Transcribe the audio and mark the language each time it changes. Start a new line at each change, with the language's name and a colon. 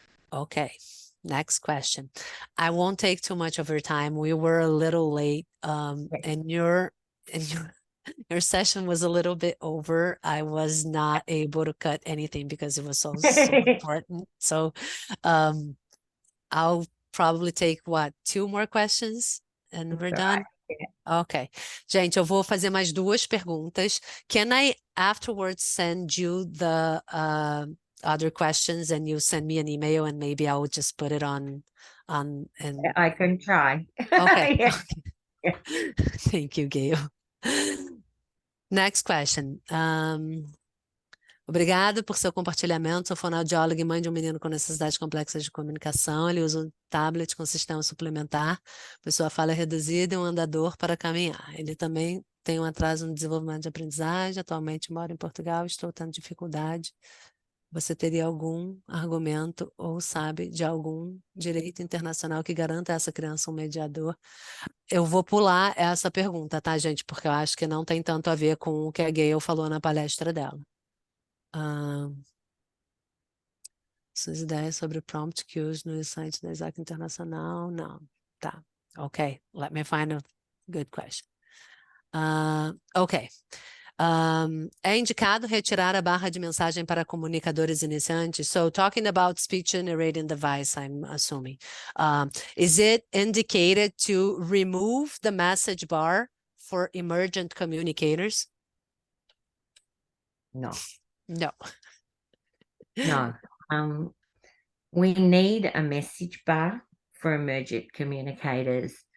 English: Ok, next question. I won't take too much of your time. We were a little late, and your session was a little bit over. I was not able to cut anything because it was so important. So, I'll probably take, 2 more questions and we're done? Ok.
Portuguese: Gente, eu vou fazer mais 2 perguntas.
English: Can I afterwards send you the other questions and you send me an email and maybe I'll just put it on and I can try. Okay. Yeah. Thank you, Gail. Next question.
Portuguese: Obrigado por seu compartilhamento. Sou fonoaudióloga e mãe de um menino com necessidades complexas de comunicação. Ele usa um tablet com sistema suplementar, pois sua fala é reduzida e um andador para caminhar. Ele também tem um atraso no desenvolvimento de aprendizagem. Atualmente moro em Portugal, estou tendo dificuldade. Você teria algum argumento ou sabe de algum direito internacional que garanta a essa criança um mediador? Eu vou pular essa pergunta, tá, gente? Porque eu acho que não tem tanto a ver com o que a Gayle falou na palestra dela. Suas ideias sobre prompt cues no site da Isaac Internacional? Não. Tá. Ok.
English: Let me find a good question. Ok.
Portuguese: É indicado retirar a barra de mensagem para comunicadores iniciantes?
English: So, talking about speech generating device, I'm assuming. Is it indicated to remove the message bar for emergent communicators? No. No. No. We need a message bar for emergent communicators.